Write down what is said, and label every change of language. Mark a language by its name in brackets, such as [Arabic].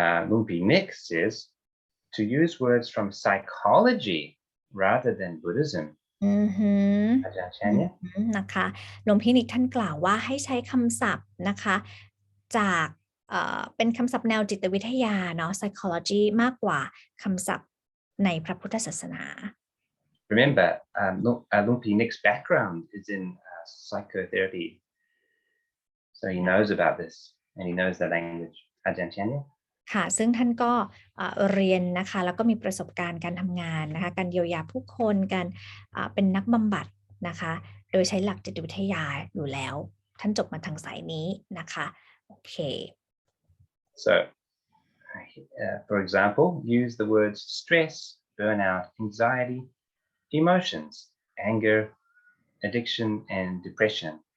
[English] Lumpi next says to use words from psychology rather than Buddhism. [Thai] อาจารย์แชร์เนี่ย นะคะหลวงพี่นิกท่านกล่าวว่าให้ใช้คำศัพท์นะคะจากเป็นคำศัพท์แนวจิตวิทยาเนาะ psychology มากกว่าคำศัพท์ในพระพุทธศาสนา [English] Remember, Lumpi Nick's background is in psychotherapy, so he knows about this and he knows the language. [Thai] อาจารย์แชร์เนี่ย ค่ะซึ่งท่านก็เรียนนะคะแล้วก็มีประสบการณ์การทำงานนะคะการเยียวยาผู้คนการเป็นนักบำบัดนะคะโดยใช้หลักจิตวิทยาอยู่แล้วท่านจบมาทางสายนี้นะคะโอเค [English] So, for example, use the words stress, burnout, anxiety, emotions, anger, addiction, and depression.